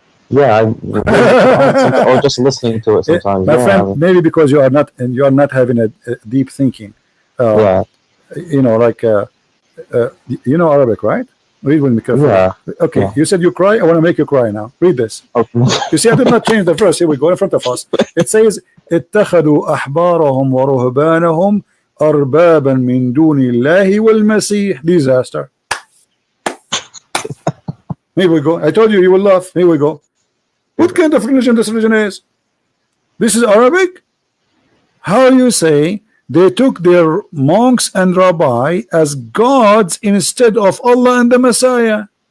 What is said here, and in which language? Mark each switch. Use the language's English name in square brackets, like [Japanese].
[English] yeah, I reading the Quran sometimes, or just listening to it sometimes. My Yeah, friend, maybe because you are not having a deep thinking. Uh, yeah, like you know Arabic, right? Read with me carefully. yeah, Okay, yeah. you said you cry. I want to make you cry now. Read this. Okay. You see, I did not change the verse. Here we go in front of us. It says, [Arabic] اتخذوا أحبارهم ورهبانهم أربابا من دون الله والمسيح. [English] Disaster. Here we go. I told you will laugh. Here we go. What kind of religion this religion is? This is Arabic? How you say they took their monks and rabbi as gods instead of Allah and the Messiah?